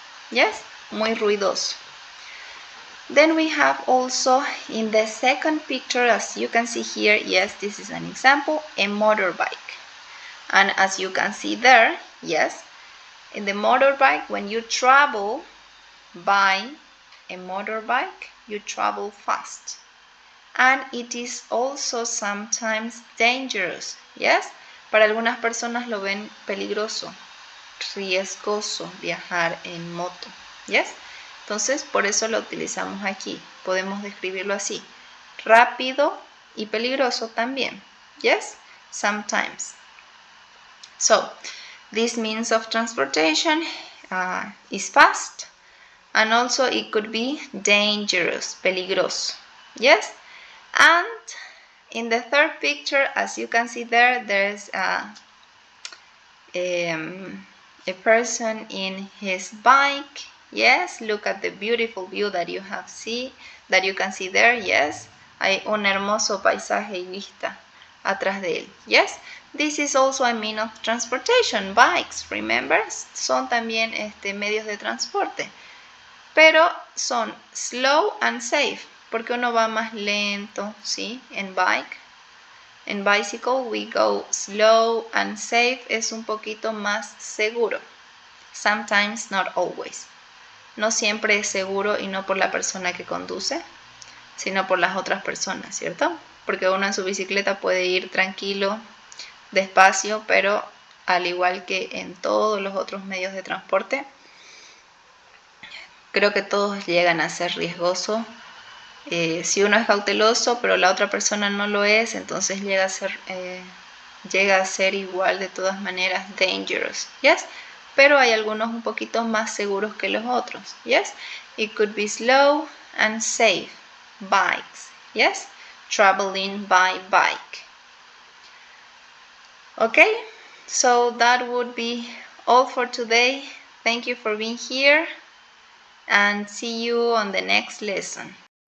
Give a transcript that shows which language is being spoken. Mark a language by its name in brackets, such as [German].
[English] Yes, [Spanish] muy ruidoso. [English] Then we have also in the second picture, as you can see here, yes, this is an example, a motorbike. And as you can see there, yes, in the motorbike, when you travel by a motorbike, you travel fast. And it is also sometimes dangerous. Yes? [Spanish] Para algunas personas lo ven peligroso, riesgoso viajar en moto. Yes? Entonces, por eso lo utilizamos aquí. Podemos describirlo así. Rápido y peligroso también. [English] Yes? Sometimes. So, this means of transportation is fast. And also it could be dangerous, [Spanish] peligroso. [English] Yes? And in the third picture, as you can see there, there's a person in his bike. Yes, look at the beautiful view that you can see there. [Spanish] Yes, hay un hermoso paisaje y vista atrás de él. [English] Yes, this is also a means of transportation. [Spanish] Bikes, remember, son también medios de transporte, pero son [English] slow and safe, [Spanish] porque uno va más lento, ¿sí? En bike. En bicycle [English] we go slow and safe, [Spanish] es un poquito más seguro. [English] Sometimes, not always. [Spanish] No siempre es seguro y no por la persona que conduce, sino por las otras personas, ¿cierto? Porque uno en su bicicleta puede ir tranquilo, despacio, pero al igual que en todos los otros medios de transporte, creo que todos llegan a ser riesgosos. Si uno es cauteloso, pero la otra persona no lo es, entonces llega a ser igual de todas maneras dangerous. Yes? Pero hay algunos un poquito más seguros que los otros. [English] Yes? It could be slow and safe. Bikes. Yes? Traveling by bike. Okay? So that would be all for today. Thank you for being here and see you on the next lesson.